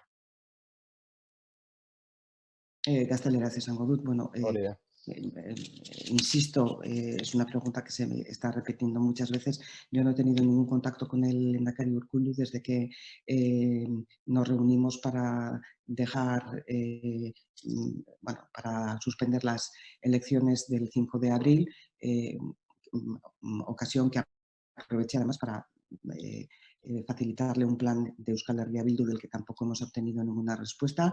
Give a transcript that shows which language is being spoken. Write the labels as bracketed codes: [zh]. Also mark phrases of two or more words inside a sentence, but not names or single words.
[eu] Gazteleraz esango dut, bueno, Hori da. [es] insisto, es una pregunta que se me está repitiendo muchas veces. Yo no he tenido ningún contacto con el lehendakari Urkullu desde que nos reunimos para dejar, para suspender las elecciones del 5 de abril, ocasión que aproveché además para facilitarle un plan de Euskal Herria Bildu del que tampoco hemos obtenido ninguna respuesta.